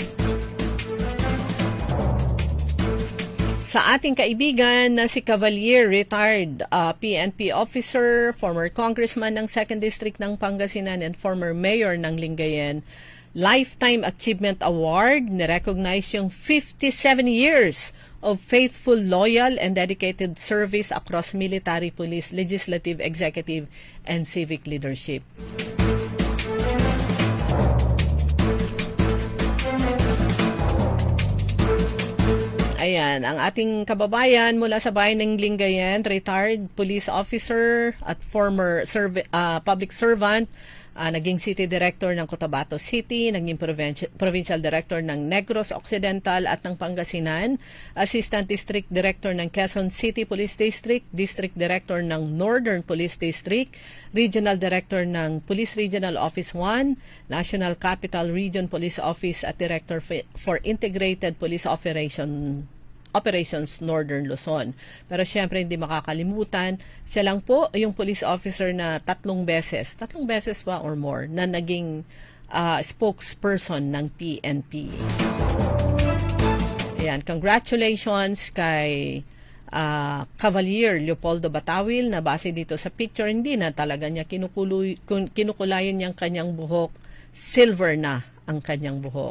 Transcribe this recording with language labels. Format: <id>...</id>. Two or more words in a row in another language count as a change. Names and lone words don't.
<tl>Sa ating kaibigan na si Cavalier,</tl> <en>retired PNP officer, former congressman</en> <tl>ng 2nd District ng Pangasinan</tl> <en>and former mayor</en> <tl>ng Lingayen, Lifetime Achievement Award, nirecognize yung</tl> <en>57 years of faithful, loyal, and dedicated service across military, police, legislative, executive, and civic leadership.</en> <tl>Ayan, ang ating kababayan mula sa bayan ng Lingayen,</tl> <en>retired police officer at former public servant,</en> <tl>naging</tl> <en>city director</en> <tl>ng Cotabato City, naging</tl> <en>provincial director</en> <tl>ng Negros Occidental at ng Pangasinan,</tl> <en>assistant district director</en> <tl>ng Quezon City Police District,</tl> <en>district director</en> <tl>ng Northern Police District,</tl> <en>regional director</en> <tl>ng Police Regional Office 1, National Capital Region Police Office at director for Integrated Police Operations Northern Luzon. Pero syempre hindi makakalimutan, siya lang po yung</tl> <en>police officer</en> <tl>na 3 beses ba or more, na naging spokesperson ng PNP. Ayan, congratulations kay Cavalier Leopoldo Batawil na base dito sa picture, hindi na talaga niya kinukulayan niyang kanyang buhok, silver na ang kanyang buhok.</tl>